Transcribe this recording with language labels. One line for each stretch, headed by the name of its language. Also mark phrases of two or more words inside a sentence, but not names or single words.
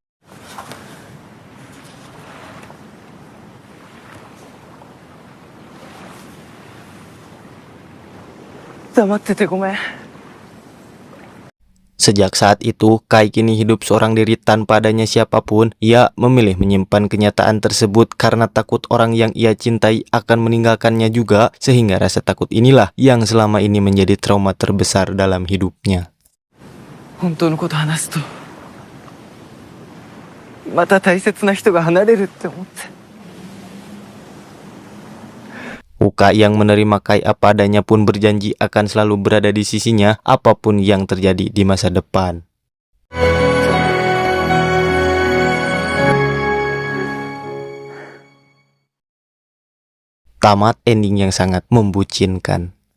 Indonesian: Sejak saat itu, Kai kini hidup seorang diri tanpa adanya siapapun. Ia memilih menyimpan kenyataan tersebut karena takut orang yang ia cintai akan meninggalkannya juga, sehingga rasa takut inilah yang selama ini menjadi trauma terbesar dalam hidupnya.
Japanese: 本当のこと話すとまた大切な人が離れるって思って。
Indonesian: Uka yang menerima Kai apa adanya pun berjanji akan selalu berada di sisinya apapun yang terjadi di masa depan. Tamat ending yang sangat membucinkan.